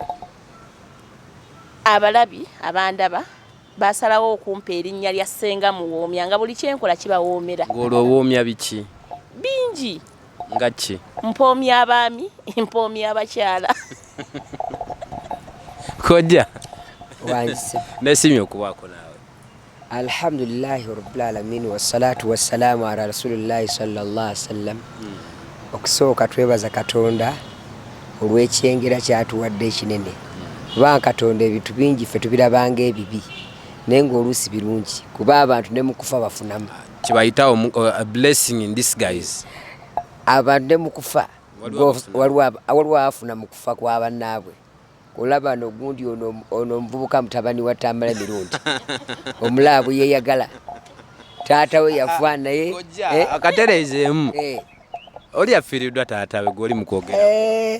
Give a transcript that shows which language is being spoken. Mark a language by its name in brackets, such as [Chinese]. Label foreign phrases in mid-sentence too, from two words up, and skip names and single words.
[Ganda] Abalabi abandaba basalawo okumpa erinnya lya Senga Muwoomya nga buli kyenkola kibawoomera. Ng'olwowoomya biki? Bingi. Nga ki? Mpoomya abaami, mpoomya abakyala. Kojja Wanjise neesiimye okubaako naawe. [Arabic] الحمد لله رب العالمين والصلاة والسلام على رسول الله صلى الله عليه وسلم. [Ganda] Okusooka twebaza Katonda olw'ekyengera kyatuwadde ekinene. Kubanga Katonda ebintu bingi ffe tubirabanga ebibi naye ng'oluusi birungi kuba abantu ne mu kufa bafunamu. Kibayita [English] a blessing in disguise. [Ganda] Abantu ne mu kufa waliwo afuna mu kufa kwa bannaabwe. Olaba n'ogundi ono omuvubuka mutabani wa Tamale mirundi omulaabu yeeyagala taata we yafa naye akatereezeemu oli yafiiriddwa taata we gwoli mu kwogera